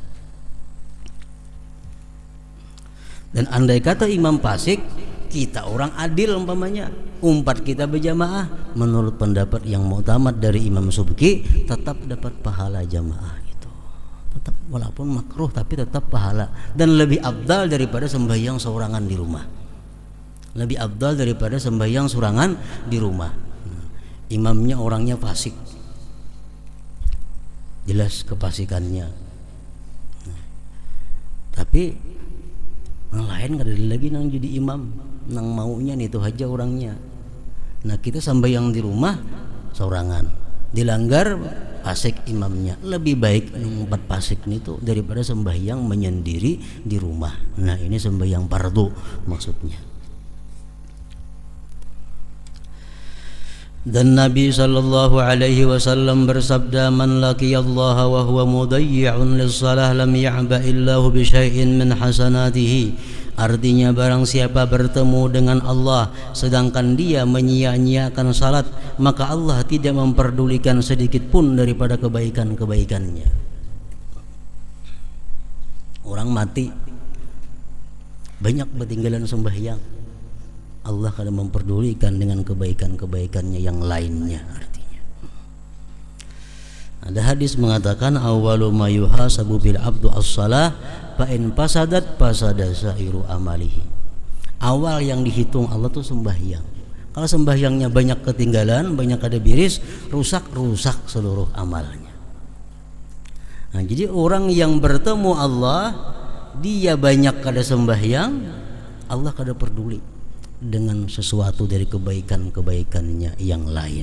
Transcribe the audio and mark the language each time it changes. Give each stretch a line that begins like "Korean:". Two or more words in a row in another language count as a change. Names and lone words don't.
Banjar: Dan andai kata imam fasik, kita orang adil umpamanya, umpat kita berjamaah, menurut pendapat yang muktamad dari Imam Subki, tetap dapat pahala jamaah.
Indonesian: Tetap walaupun makruh tapi tetap pahala, dan lebih afdal daripada sembahyang seorangan di rumah. Lebih afdal daripada sembahyang seorangan di rumah. Imamnya orangnya fasik, jelas kefasikannya.
Banjar: Tapi yang lain kada lagi nang jadi imam, nang maunya itu aja orangnya. Nah kita sembahyang di rumah seorangan, dilanggar fasik imamnya, lebih baik empat fasik itu daripada sembahyang menyendiri di rumah. Nah ini sembahyang fardu maksudnya.
Indonesian: Dan Nabi
Arabic: صلى الله عليه وسلم
Indonesian: bersabda,
Arabic: من لقي الله وهو مضيع للصلاة لم يعبأ الله به بشيء من حسناته.
Indonesian: Artinya barang siapa bertemu dengan Allah sedangkan dia menyia-nyiakan salat, maka Allah tidak memperdulikan sedikit pun daripada kebaikan-kebaikannya. Orang mati banyak ketinggalan sembahyang, Allah akan memperdulikan dengan kebaikan-kebaikannya yang lainnya. Artinya ada hadis mengatakan,
Arabic: أول ما يحاسب به العبد الصلاة فإن فسدت فسد سائر عمله.
Banjar: Awal yang dihitung Allah tuh sembahyang. Kalau sembahyangnya banyak ketinggalan, banyak ada biris, rusak seluruh amalnya. Nah, jadi orang yang bertemu Allah, dia banyak kada sembahyang, Allah kada peduli dengan sesuatu dari kebaikan-kebaikannya yang lain.